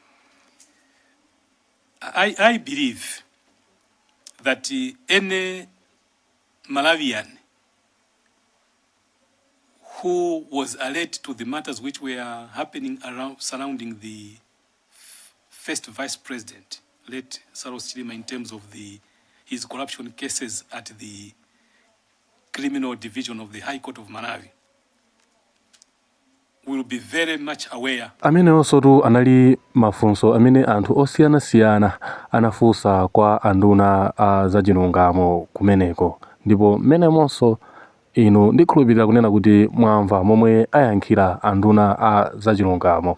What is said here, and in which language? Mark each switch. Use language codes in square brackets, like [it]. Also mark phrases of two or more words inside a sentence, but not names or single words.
[en] I believe that any Malawian who was alert to the matters which were happening surrounding the first Vice President, late Saros Chilima, in terms of his corruption cases at the Criminal Division of the High Court of Malawi, will be very much aware. [ny] Amene osotu anali mafunso amene anthu osiyanasiyana anafunsa kwa anduna a Azachilungamo kumeneko, ndipo mmenemonso inu ndikhulupirira kunena kuti mwamva momwe ayankhira anduna a Azachilungamo.